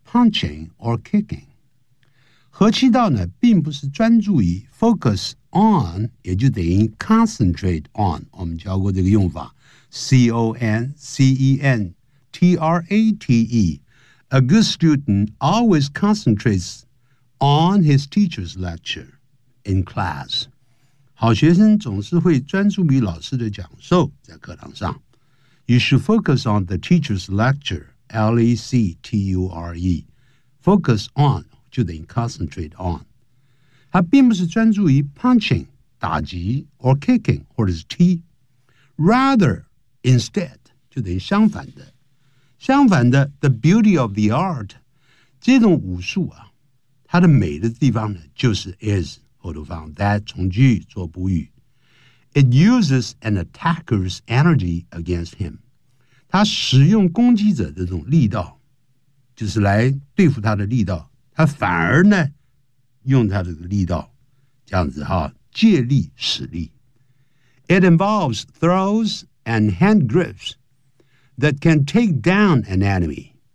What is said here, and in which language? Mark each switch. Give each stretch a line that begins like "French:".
English: punching or kicking.
Chinese: 和气道呢并不是专注于 focus on, 也就等于 concentrate on, 我们教过这个用法 C-O-N-C-E-N-T-R-A-T-E.
English: A good student always concentrates on his teacher's lecture in class.
Chinese: 好学生总是会专注于老师的讲授在课堂上。
English: You should focus on the teacher's lecture, L-E-C-T-U-R-E.
Chinese: Focus on, 就等于 concentrate on. 他并不是专注于 punching, 打击 or kicking, 或者是踢。 Rather, instead, 就等于相反的。相反的
English: the beauty of the art,
Chinese: 这种武术啊它的美的地方呢就是 is, 后头放 that, 从句做补语。
English: It uses an attacker's energy against him.
Chinese: 它使用攻击者的这种力道就是来对付他的力道他反而呢用他的力道这样子哈借力使力。
English: It involves throws and hand grips that can take down an enemy.